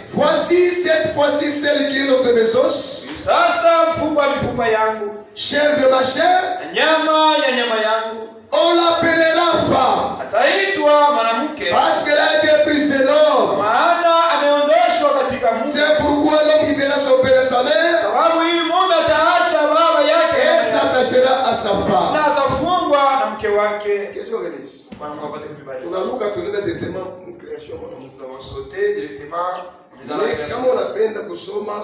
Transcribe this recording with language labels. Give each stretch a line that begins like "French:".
French: voici cette fois-ci celle qui est l'os de mes os,
Swahili: sasa mfupa wa mifupa yangu,
French: chair de ma chair,
Swahili: na nyama ya nyama yangu.
French: on l'appellera femme,
Swahili: Ataitwa mwanamke
French: parce qu'elle a été prise de l'homme.
Swahili: maana ameondoshwa katika mtu.
French: C'est pourquoi l'homme quittera son père et sa mère
Swahili: Sababu hii mume ataacha baba yake
French: et s'attachera à sa femme.
Swahili: na atafungwa na mke wake.
French: Que Dieu bénisse.
Swahili: Bwana Mungu apate kutubariki. Tunaruka tunaenda directement mu création mwana Mungu.
French: Nous avons sauté directement dans la création.
Swahili: Kama unapenda kusoma